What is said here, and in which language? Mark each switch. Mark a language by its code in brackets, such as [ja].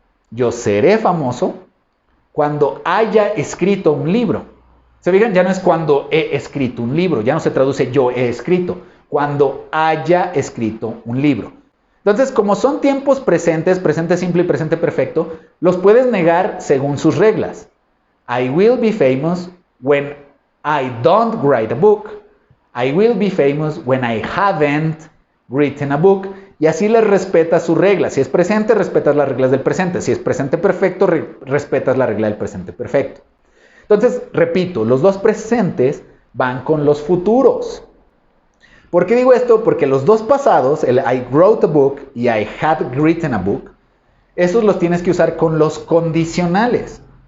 [es] Yo seré famoso cuando haya escrito un libro. ¿Se fijan? Ya no es cuando he escrito un libro. Ya no se traduce yo he escrito. Cuando haya escrito un libro. Entonces, como son tiempos presentes, presente simple y presente perfecto, los puedes negar según sus reglas. [en] I will be famous when I don't write a book. I will be famous when I haven't written a book. [es] Y así les respetas sus reglas. Si es presente, respetas las reglas del presente. Si es presente perfecto, respetas la regla del presente perfecto. Entonces, repito, los 2 presentes van con los futuros. ¿Por qué digo esto? Porque los 2 pasados, el I wrote a book y I had written a book, esos los tienes que usar con los condicionales.